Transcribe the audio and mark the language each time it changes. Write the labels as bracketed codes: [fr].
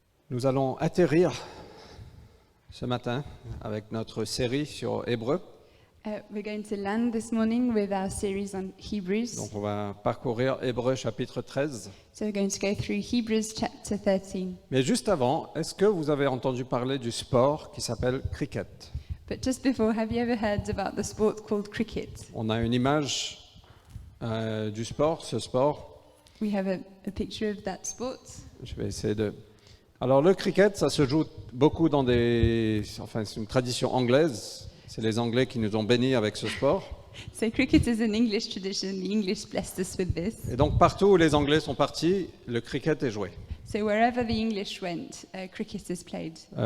[fr] Nous allons atterrir ce matin avec notre série sur Hébreu. [en] We're going to land this morning with our series on Hebrews. [fr] Donc on va parcourir Hébreu chapitre 13. [en] So we're going to go through Hebrews chapter 13. [fr] Mais juste avant, est-ce que vous avez entendu parler du sport qui s'appelle cricket? [en] But just before, have you ever heard about the sport called cricket? [fr] On a une image du sport, ce sport. [en] We have a picture of that sport. [fr] Je vais essayer de... Alors le cricket, ça se joue beaucoup dans Enfin, c'est une tradition anglaise. C'est les Anglais qui nous ont bénis avec ce sport. [en] So cricket is an English tradition. The English blessed us with this. [fr] Et donc partout où les Anglais sont partis, le cricket est joué. [en] So wherever the English went, cricket is played,